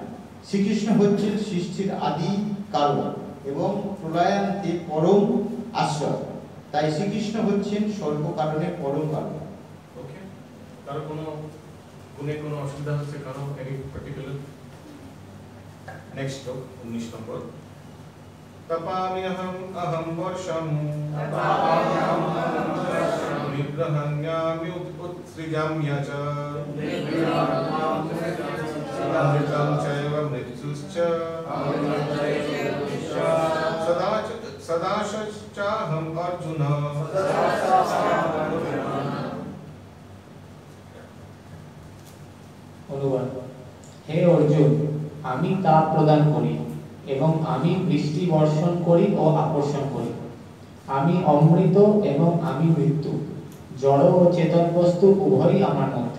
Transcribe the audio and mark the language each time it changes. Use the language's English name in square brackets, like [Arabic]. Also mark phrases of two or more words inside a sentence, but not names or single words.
[Bangla] শ্রীকৃষ্ণ হচ্ছেন সৃষ্টির আদি কারণ এবং প্রলয়ান্তে পরম আশ্রয়, তাই শ্রীকৃষ্ণ হচ্ছেন সর্বকারণের পরম কারণ। ওকে, কারো কোনো গুণে কোনো অসুবিধা হচ্ছে কারো, [English] any particular? [Bangla] নেক্সট 19 নম্বর। [Sanskrit] तपाम्यहम् अहं वर्षं निग्रहण्यामि उत्सृजाम्य च अमृतं चैव मृत्युश्च सदाशश्चाहम् अर्जुन। [Bangla] অনুবাদ। হে অর্জুন, আমি তাপ প্রদান করি এবং আমি বৃষ্টি বর্ষণ করি ও আকর্ষণ করি। আমি অমৃত এবং আমি মৃত্যু, জড় ও চেতন বস্তু উভয়ই আমার মধ্যে।